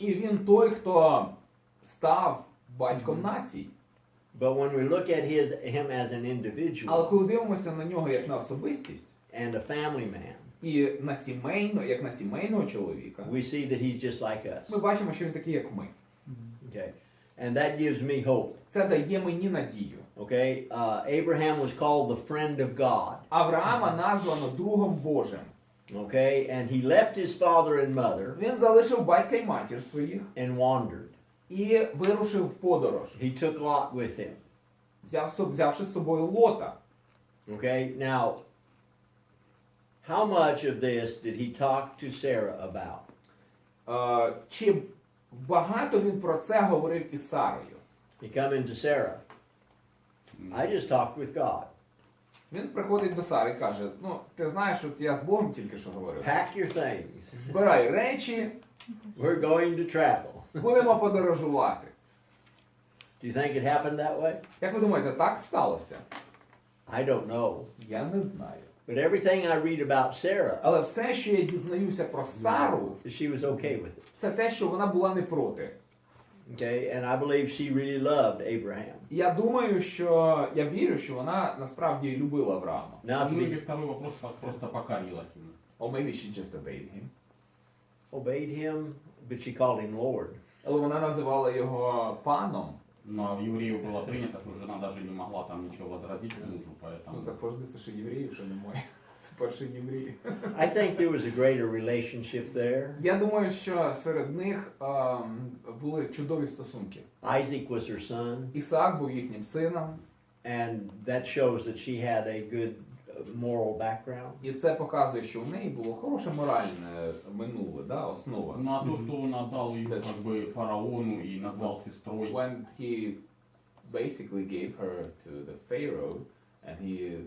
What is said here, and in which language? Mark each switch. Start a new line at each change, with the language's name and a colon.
Ukrainian: І він той, хто став батьком націй.
English: But when we look at him as an
Ukrainian: Але
English: individual
Ukrainian: коли дивимося на нього як на особистість
English: and a family man,
Ukrainian: і як на сімейного чоловіка,
English: we see that he's just like us.
Ukrainian: ми бачимо, що він такий, як ми.
English: Okay, and that gives me hope.
Ukrainian: Це дає мені надію.
English: Okay, Abraham was called the friend of God.
Ukrainian: Авраама названо другом Божим.
English: Okay, and he left his father and mother
Ukrainian: Він залишив батька й матір своїх
English: and wandered.
Ukrainian: і вирушив в подорож,
English: He took Lot with him.
Ukrainian: взявши з собою Лота.
English: Okay, now, how much of this did he talk to Sarah about?
Ukrainian: Чи багато він про це говорив із Сарою?
English: He come into Sarah. I just talked with God.
Ukrainian: Він приходить до Сари і каже, ну, ти знаєш, от я з Богом тільки що говорив.
English: Pack your things.
Ukrainian: Збирай речі,
English: We're going to travel.
Ukrainian: будемо подорожувати.
English: Do you think it happened that way?
Ukrainian: Як ви думаєте, так сталося?
English: I don't know.
Ukrainian: Я не знаю.
English: But everything I read about Sarah,
Ukrainian: Але все, що я дізнаюся про Сару,
English: she was okay with it.
Ukrainian: це те, що вона була не проти.
English: Okay, and I believe she really loved Abraham.
Ukrainian: Я думаю, я вірю, що вона насправді любила Авраама.
English: Now to
Russian: Ну или
English: be
Russian: второй вопрос, как просто покорилась ему.
English: Or maybe she just obeyed him. obeyed him, but she called him Lord.
Ukrainian: Але вона називала його паном.
Russian: Но в евреев было принято, что жена даже не могла там ничего возразить мужу, поэтому...
Ukrainian: Ну, так завжди це ще євреїв, що немає. Це перші євреї.
English: I think there was a greater relationship there.
Ukrainian: Я думаю, що серед них були чудові стосунки.
English: Isaac was her son,
Ukrainian: Ісаак був їхнім сином,
English: and that shows that she had a good moral background.
Ukrainian: і це показує, що в неї було хороше моральне минуле, да, основа.
Russian: Ну а то, что он отдал ее как бы фараону и назвал сестрой,
English: When he basically gave her to the Pharaoh, and he